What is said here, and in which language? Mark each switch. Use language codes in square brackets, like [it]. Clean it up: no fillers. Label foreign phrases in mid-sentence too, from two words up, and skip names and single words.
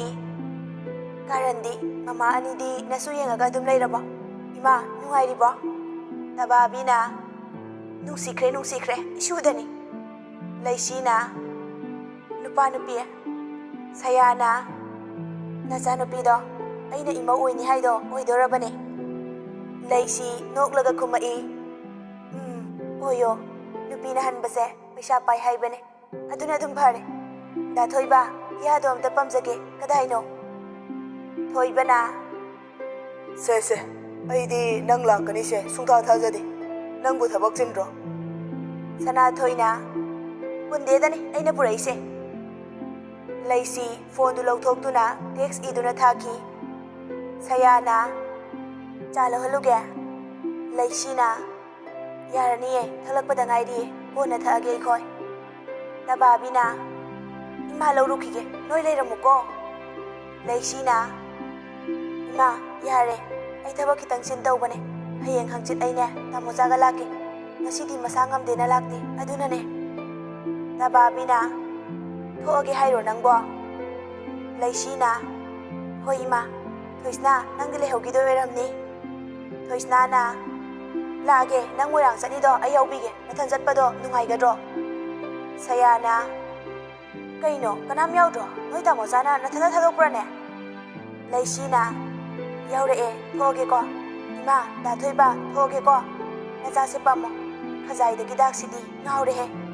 [mni] Karandi mama anidi nasu yengaga dum leirabo. Ima nungairibo. Tababina nungsikre isudani. Laisina nupa nupi. Sayana naza nupido. Aina ima oini haido oidorabane. Laisi noklaga khumai. Oyo nupina hanbase paisa pai haibane. Aduna dum phare da thoiba ya dom ta pamjage kadai no thoibana se aidi nang lakani se sungtha thajadi nangbu thabak chinro sana thoina punde dani aina purai se laisi phone du lauthok tuna text iduna thaki sayana chalo haluge laisina yarani thalak padangai ri pona thage khoi Tababina ima laurukige noi leiramuko laisina ima yare ai thabak kitang sin tawbane hayeng hangchit aine tamojaga lake ngasidi masangam dena lakte adunane Tababina thoage hairo nangbo laisina hoi ima thoisna nangdile hogido eramni thoisna na lage nang moirang chani do ayaubige mathan jatpado nungaigadro Sayana kaino kanam yaudro noi tamojana nathana thadokprane laisina yaure thoge ko ima da thoiba thoge ko naja se pamo khajai de gidak sidi ngaure he